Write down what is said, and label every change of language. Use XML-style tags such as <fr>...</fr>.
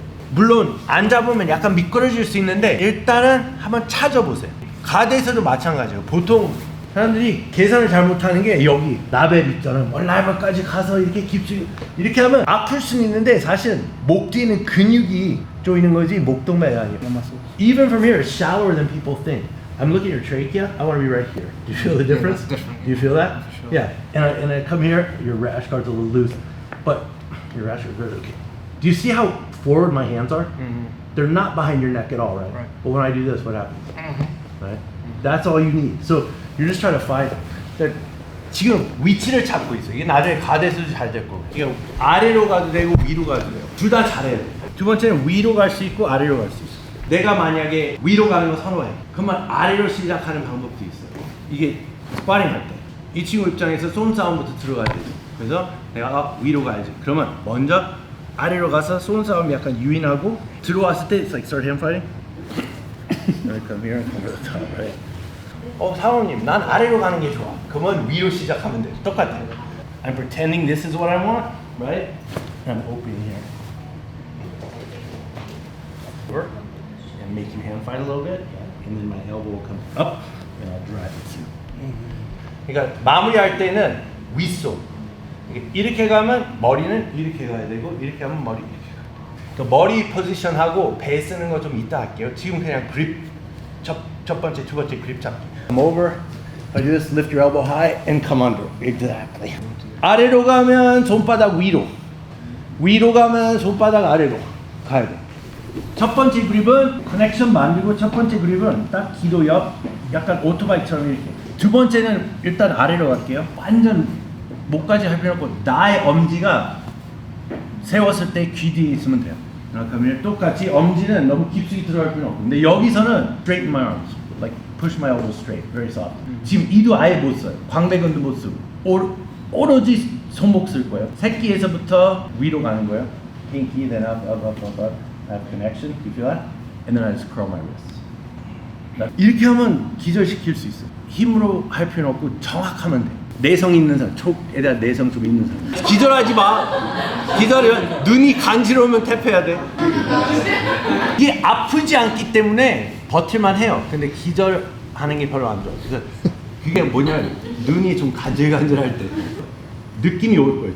<ko>물론 안 잡으면 약간 미끄러질 수 있는데 일단은 한번 찾아보세요. 가드에서도 마찬가지예요. 보통 사람들이 계산을 잘못하는 게 여기 라벨 있잖아요. 라벨까지 가서 이렇게 깊이 이렇게 하면 아플 수는 있는데 사실 목 뒤에는 근육이 조이는 거지 목동맥이 아니에요.</ko> <en>Even from here, it's shallower than people think. I'm looking at your trachea. I want to be right here. Do you feel the difference? Do you feel that? Sure. Yeah. And I come here. Your rash guard's a little loose, but your rash guard's very okay. Do you see how forward my hands are? Mm-hmm. They're not behind your neck at all, right? Right. But when I do this, what happens? Mm-hmm. Right. That's all you need. So you're just trying to find that.</en> <ko>지금 위치를 찾고 있어요. 이게 나중에 가드에서도 잘 될 거고. 이게 아래로 가도 되고 위로 가도 돼요. 둘 다 잘해야 돼요. 두 번째는 위로 갈 수 있고 아래로 갈 수 있어. 내가 만약에 위로 가는 거 선호해. 그러면 아래로 시작하는 방법도 있어요. 이게 스파링 할 때. 이 친구 입장에서 손싸움부터 들어가야 되죠. 그래서 내가 위로 가야지. 그러면 먼저 아래로 가서 손싸움 약간 유인하고 들어왔을 때</ko> <en>it's like start hand fighting. Come here and come to the top, right?</en> <ko>사모님, 난 아래로 가는 게 좋아. 그러면 위로 시작하면 돼. 똑같아요.</ko> <en>I'm pretending this is what I want, right? And I'm opening here. And make your hand fight a little bit, and then my elbow will come up, and I'll drive it through.</en> <ko>그러니까 마무리할 때는 윗손. 이렇게 가면 머리는 이렇게 가야 되고 이렇게 가면 머리 이렇게 가야 돼. 그 머리 포지션하고 배 쓰는 거 좀 이따 할게요. 지금 그냥 그립 첫 번째, 두 번째 그립 잡기.</ko> <en>Come over. I do this. Lift your elbow high and come under. Exactly.</en> <ko>아래로 가면 손바닥 위로. 위로 가면 손바닥 아래로 가야 돼. 첫 번째 그립은 커넥션 만들고 첫 번째 그립은 딱 기도 옆 약간 오토바이처럼 이렇게. 두 번째는 일단 아래로 갈게요. 완전 목까지 할 필요 없고 나의 엄지가 세웠을 때 귀 뒤에 있으면 돼요. 그러면 똑같이 엄지는 너무 깊숙이 들어갈 필요 없고 근데 여기서는</ko> <en>straighten my arms, like push my elbows straight, very soft.</en> <ko>지금 이도 아예 못 써요. 광배근도 못 쓰고 오로지 손목 쓸 거예요. 새끼에서부터 위로 가는 거예요.</ko> <en>Pinky, then up. I have connection. You feel that? And then I just curl my wrists.</en> <ko>이렇게 하면 기절시킬 수 있어요. 힘으로 할 필요 없고 정확하면 돼. 내성 있는 사람, 촉에다 내성 좀 있는 사람. 기절하지 마. 기절하면 눈이 간지러우면 탭해야 돼. 이게 아프지 않기 때문에 버틸만 해요. 근데 기절하는 게 별로 안 좋아. 그래서 그게 뭐냐면 눈이 좀 간질간질할 때 느낌이 올 거예요.</ko>